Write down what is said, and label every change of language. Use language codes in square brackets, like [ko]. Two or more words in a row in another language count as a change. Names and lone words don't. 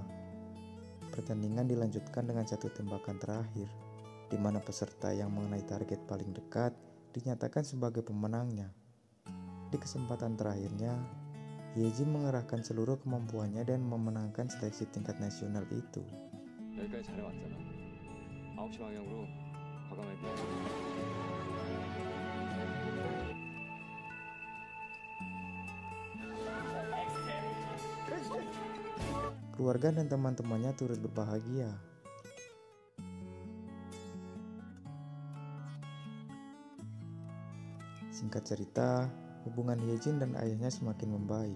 [id] Pertandingan dilanjutkan dengan satu tembakan terakhir, di mana peserta yang mengenai target paling dekat dinyatakan sebagai pemenangnya. Di kesempatan terakhirnya, Hyejin mengerahkan seluruh kemampuannya dan memenangkan seleksi tingkat nasional itu. [ko] 여기까지 잘해왔잖아. 9시 방향으로 과감하게 뛰어. [id] Keluarga dan teman-temannya turut berbahagia. Singkat cerita, hubungan Hyejin dan ayahnya semakin membaik.